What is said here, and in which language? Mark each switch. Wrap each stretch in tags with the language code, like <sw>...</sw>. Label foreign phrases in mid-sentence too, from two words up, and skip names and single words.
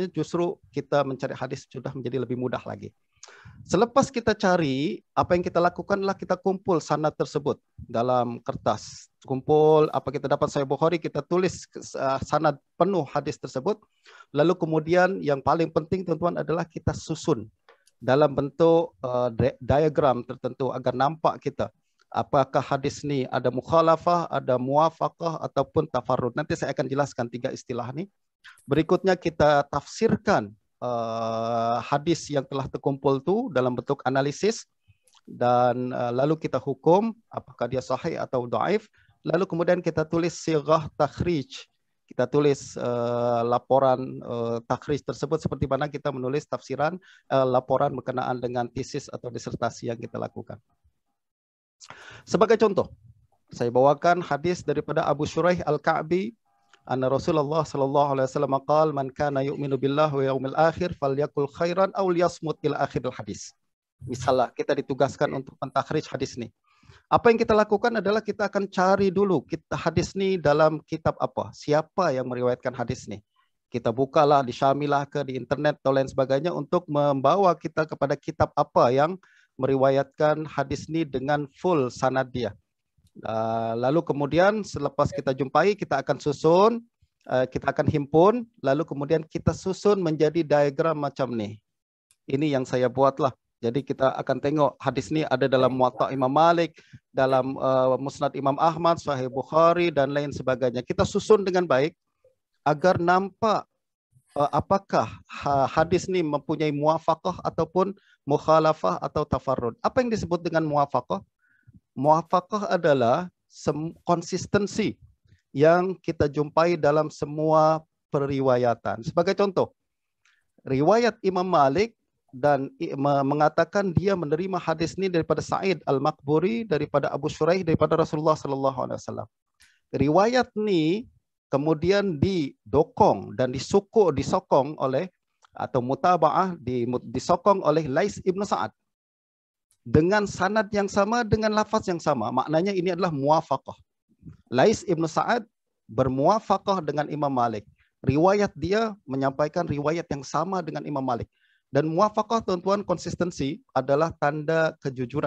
<ms>Justru kita mencari hadis sudah menjadi lebih mudah lagi. Selepas kita cari, apa yang kita lakukan adalah kita kumpul sanad tersebut dalam kertas. Kumpul apa kita dapat Sahih Bukhari, kita tulis sanad penuh hadis tersebut. Lalu kemudian yang paling penting tuan-tuan adalah kita susun dalam bentuk diagram tertentu agar nampak kita apakah hadis ini ada mukhalafah, ada muwafaqah ataupun tafarrud. Nanti saya akan jelaskan 3 istilah ini. Berikutnya kita tafsirkan hadis yang telah terkumpul itu dalam bentuk analisis, dan lalu kita hukum apakah dia sahih atau dhaif. Lalu kemudian kita tulis sighah takhrij. Kita tulis laporan takhrij tersebut seperti mana kita menulis tafsiran laporan berkenaan dengan tesis atau disertasi yang kita lakukan. Sebagai contoh, saya bawakan hadis daripada Abu Shuraih Al-Ka'bi,</ms> <ar>أن رسول الله صلى الله عليه وسلم قال من كان يؤمن بالله واليوم الآخر فليقل خيرا أو ليصمت إلى آخر الحديث.</ar> <ms>Misalnya kita ditugaskan untuk mentakhrij hadis ini. Apa yang kita lakukan adalah kita akan cari dulu hadis ini dalam kitab apa, siapa yang meriwayatkan hadis ini. Kita bukalah di Syamilah ke di internet atau lain sebagainya untuk membawa kita kepada kitab apa yang meriwayatkan hadis ini dengan full sanad dia. Lalu kemudian selepas kita jumpai, kita akan susun, kita akan himpun, lalu kemudian kita susun menjadi diagram macam ni. Ini yang saya buatlah. Jadi kita akan tengok hadis ini ada dalam Muwatta Imam Malik, dalam Musnad Imam Ahmad, Sahih Bukhari dan lain sebagainya. Kita susun dengan baik agar nampak apakah hadis ini mempunyai muwafaqah ataupun mukhalafah atau tafarrud. Apa yang disebut dengan muwafaqah? Muwafaqah adalah konsistensi yang kita jumpai dalam semua periwayatan. Sebagai contoh, riwayat Imam Malik dan mengatakan dia menerima hadis ini daripada Sa'id Al-Maqburi, daripada Abu Shuraih, daripada Rasulullah</ms> <ar>صلى الله عليه وسلم.</ar> <ms>Riwayat ini kemudian didokong dan disokong oleh atau mutaba'ah disokong oleh Lais Ibn Sa'ad dengan sanad yang sama, dengan lafaz yang sama. Maknanya ini adalah muwafaqah. Lais Ibn Sa'ad bermuwafaqah dengan Imam Malik. Riwayat dia menyampaikan riwayat yang sama dengan Imam Malik. Dan muwafaqah, tuan-tuan, konsistensi adalah tanda kejujuran.</ms>